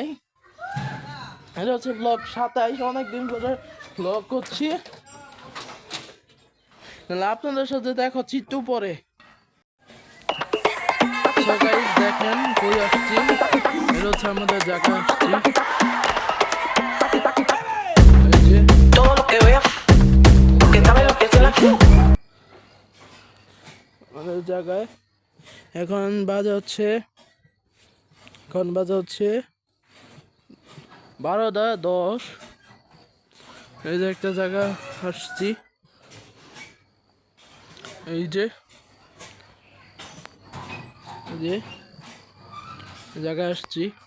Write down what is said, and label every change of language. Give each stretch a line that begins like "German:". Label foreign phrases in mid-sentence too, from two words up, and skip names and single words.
Bangla: এটা হচ্ছে ব্লগ 27, অনেকদিন ধরে ব্লগ করছি। আপনাদের সাথে দেখা হচ্ছে একটু পরে।
English: So guys,
Bangla: দেখেন কই আসছি। এটা হচ্ছে আমাদের জায়গা আসছি। এই যে
Spanish: Todo lo que veo, porque sabe lo que es la
Bangla: আমাদের জায়গায় এখন বাজে হচ্ছে 12:10। এই যে একটা জায়গা আসছি। এই যে জায়গায় আসছি।